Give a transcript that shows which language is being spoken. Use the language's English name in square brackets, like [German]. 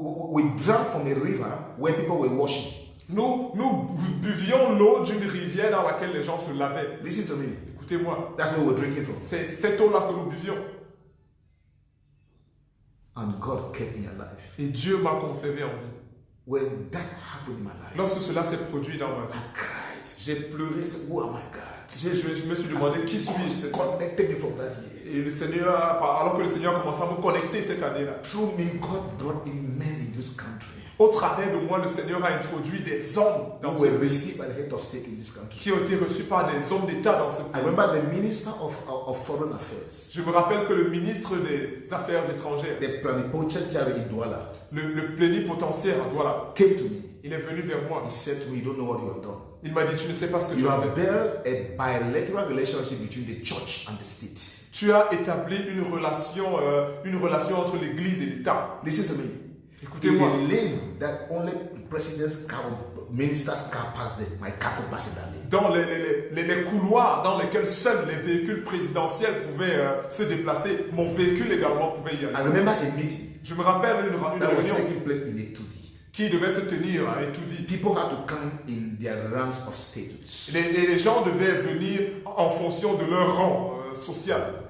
[English] we drank from a river where people were washing. [French] Nous buvions l'eau d'une rivière dans laquelle les gens se lavaient. [English] Listen to me. [French] Écoutez-moi. [English] That's where we're drinking from. [French] C'est cette eau-là que nous buvions. [English] And God kept me alive. [French] Et Dieu m'a conservé en vie. [English] When that happened in my life, [French] lorsque cela s'est produit dans ma vie, [English] I cried. [French] j'ai pleuré. [English] Who am I, God? [French] Je me suis demandé qui suis-je. [English] Connected me from that year. [French] Et le Seigneur, alors que le Seigneur a commencé à me connecter cette année-là. [English] Through me, God brought in men in this country. [French] Au travers de moi, le Seigneur a introduit des hommes dans ce pays qui ont été reçus par des hommes d'État dans ce pays. [English] I remember the minister of foreign affairs. [French] Je me rappelle que le ministre des Affaires étrangères, [English] the plenipotentiary in Douala, [French] le plénipotentiaire à Douala, [English] came to me. [French] Il est venu vers moi. [English] He said to me, you don't know what you have done. [French] Il m'a dit, tu ne sais pas ce que [English] you [French] tu as [English] have [French] fait. [English] built a bilateral relationship between the church and the state. [French] Tu as établi une relation entre l'Église et l'État. [English] Listen to me. [French] Écoutez-moi. [English] In the lane that only president's car, minister's car pass there, my car could pass in that lane. [French] Dans les couloirs dans lesquels seuls les véhicules présidentiels pouvaient se déplacer, mon véhicule également pouvait y aller. [English] I remember a meeting. [French] Je me rappelle une réunion qui devait se tenir à Etoudi. [English] People had to come in their ranks of status. [French] Les gens devaient venir en fonction de leur rang social.